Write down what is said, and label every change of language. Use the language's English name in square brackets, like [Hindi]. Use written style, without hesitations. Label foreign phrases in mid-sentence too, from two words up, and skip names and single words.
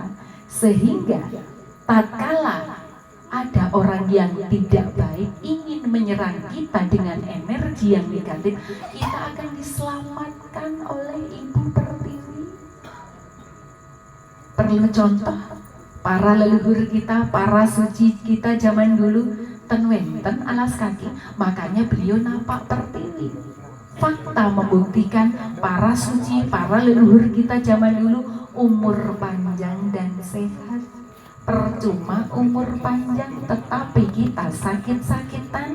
[Indonesian] Sehingga tatkala ada orang yang tidak baik ingin menyerang kita dengan energi yang negatif, kita akan diselamatkan oleh ibu pertiwi. Perlu contoh, para leluhur kita, para suci kita zaman dulu [Balinese] ten wenten [Indonesian] alas kaki, makanya beliau napak pertiwi. Fakta membuktikan para suci, para leluhur kita zaman dulu umur panjang dan sehat. Percuma umur panjang tetapi kita sakit-sakitan.